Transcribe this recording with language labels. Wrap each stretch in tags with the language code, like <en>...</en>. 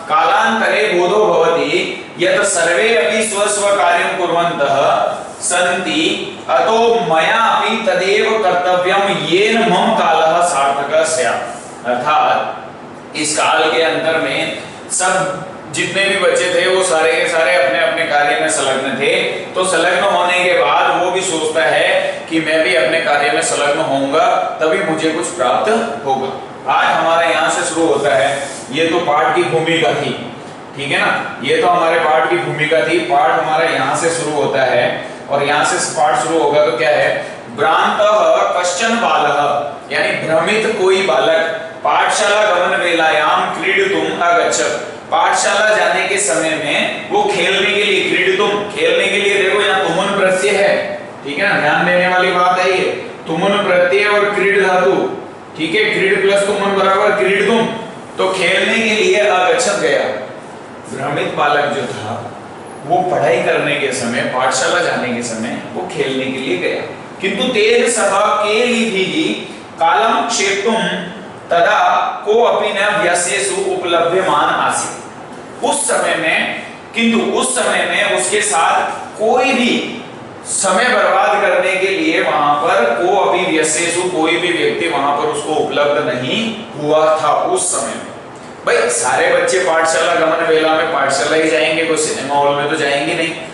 <sa>कालांतरे बोधो भवति यत् सर्वे अपि स्व स्व कार्यं कुर्वन्तः सन्ति, अतो मया अपि तदेव कर्तव्यं येन मम कालः सार्थकः स्यात्।</sa> <hi>अर्थात इस काल के अंतर में सब जितने भी बच्चे थे वो सारे के सारे अपने अपने कार्य में संलग्न थे, तो संलग्न होने के बाद वो भी सोचता है कि मैं भी अपने कार्य में संलग्न होऊंगा तभी मुझे कुछ प्राप्त होगा। आज हमारे यहाँ से शुरू होता है, ये तो पाठ की भूमिका थी, ठीक है ना, ये तो हमारे पाठ की भूमिका थी, पाठ हमारा यहाँ से शुरू होता है, और यहाँ से पाठ शुरू होगा तो क्या है,</hi> <sa>भ्रांतः कश्चन बालः,</sa> <hi>यानी भ्रमित कोई बालक</hi> <sa>पाठशाला गमन वेलायाम क्रीडितुम अगच्छत्,</sa> <hi>पाठशाला जाने के समय में वो खेलने के लिए, क्रीडितुम खेलने के लिए, देखो यहाँ तुमुन प्रत्यय है, ठीक है ना, ध्यान देने वाली बात है ये, तुमुन प्रत्यय और क्रीड धातु, ठीक है, क्रीड प्लस तुमुन बराबर क्रीडितुम, तो खेलने के लिए अगच्छत् गया। भ्रमित बालक जो था वो पढ़ाई करने के समय, पाठशाला जाने के समय वो खेलने के लिए गया।</hi> <sa>किंतु तेन सह केलिभिः कालं क्षेप्तुं तदा कोऽपि न व्यस्येषु उपलभ्यमान आसीत्।</sa> <hi>उस समय में, किंतु उस समय में उसके साथ कोई भी समय बर्बाद करने के लिए वहां पर</hi> <sa>कोऽपि व्यस्येषु,</sa> <hi>कोई भी व्यक्ति वहां पर उसको उपलब्ध नहीं हुआ था उस समय में। भाई सारे बच्चे पाठशाला गमन वेला में पाठशाला ही जाएंगे, कोई सिनेमा हॉल में तो जाएंगे नहीं।</hi>